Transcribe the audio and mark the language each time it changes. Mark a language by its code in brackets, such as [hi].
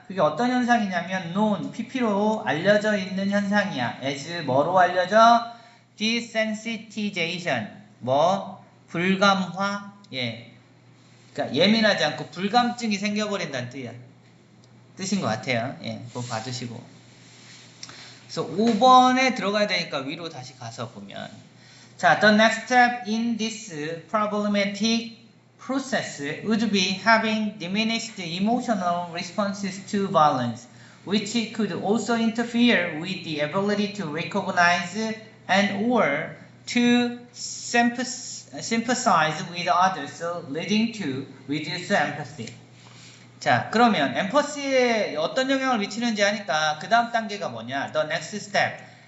[ko] 그게 어떤 현상이냐면 known, pp로 알려져 있는 현상이야. as, 뭐로 알려져? desensitization, 불감화, 예, 그러니까 예민하지 않고 불감증이 생겨버린다는 뜻인 것 같아요. 예, 그거 봐주시고. 그래서 5번에 들어가야 되니까 위로 다시 가서 보면, 자, [en] the next step in this problematic process would be having diminished emotional responses to violence, which could also interfere with the ability to recognize and or to sympathize with others, leading to reduced empathy. [ko] 자, 그러면 엠퍼시에 어떤 영향을 미치는지 하니까 그 다음 단계가 뭐냐? [en] The next step.